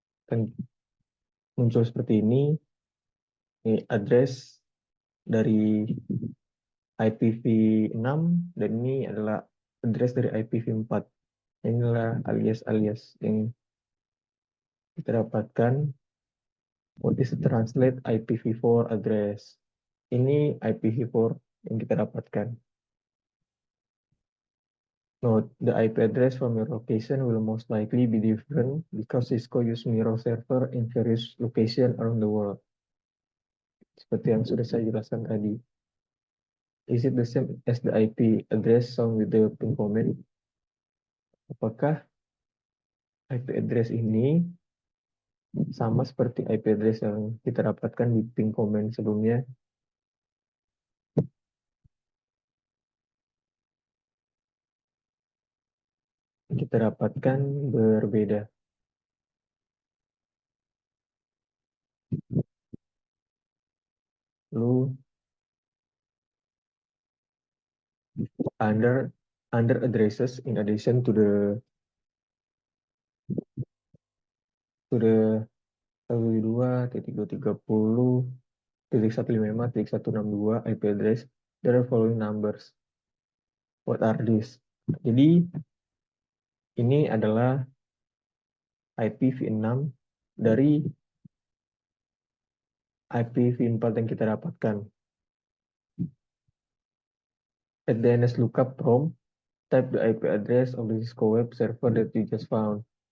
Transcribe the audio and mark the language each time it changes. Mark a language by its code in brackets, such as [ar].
[id] Dan muncul seperti ini address dari IPv6 dan ini adalah address dari IPv4. Inilah alias-alias yang kita dapatkan. [en] What is the translate IPv4 address? [id] Ini IPv4 yang kita dapatkan. [en] Note, the IP address from your location will most likely be different because Cisco use mirror server in various locations around the world. [id] Seperti yang sudah saya jelaskan tadi. [en] Is it the same as the IP address shown with the pin comment? [id] Apakah IP address ini sama seperti IP address yang kita dapatkan di pin comment sebelumnya? Kita dapatkan berbeda. [en] Lalu under addresses in addition to the 192.230.155.162 IP address, there are following numbers. What are these? [id] Jadi ini adalah IPv6 dari IPv4 yang kita dapatkan. [en] At the NS lookup prompt, type the IP address of the Cisco web server that you just found.